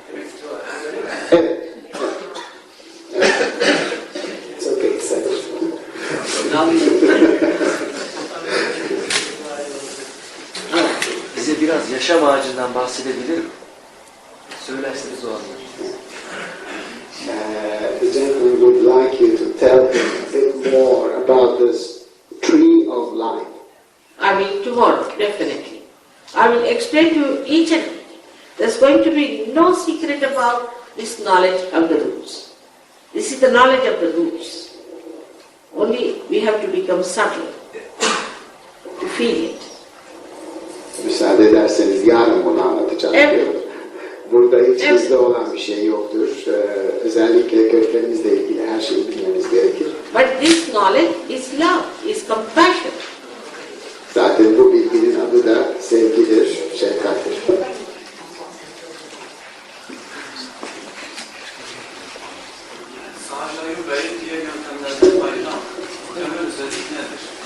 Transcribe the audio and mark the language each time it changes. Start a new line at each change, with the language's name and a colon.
Turkish: Demek istiyorlar. Öyle mi? Evet.
English: It's okay, it's okay.
Turkish: Bize biraz yaşam ağacından bahsedebilir mi? Söylerseniz o anda.
English: The gentleman would like you to tell him a bit more about this tree of life. I mean, tomorrow, definitely. I will explain to you each and everything. There's going to be no secret about this knowledge of the roots. This is the knowledge of the roots. Only we have to become subtle to feel it.
Turkish: Müsaade ederseniz yarın bunu anlatacağım. Evet. Burada hiç Evet. bizde olan bir şey yoktur. Özellikle köklerimizle ilgili her şeyi bilmemiz gerekir.
English: But this knowledge is love, is compassion.
Turkish: Zaten bu bilginin adı da sevgidir, şefkattir. Sahaja'yı gayet diğer yöntemlerden ayıran temel özellik nedir?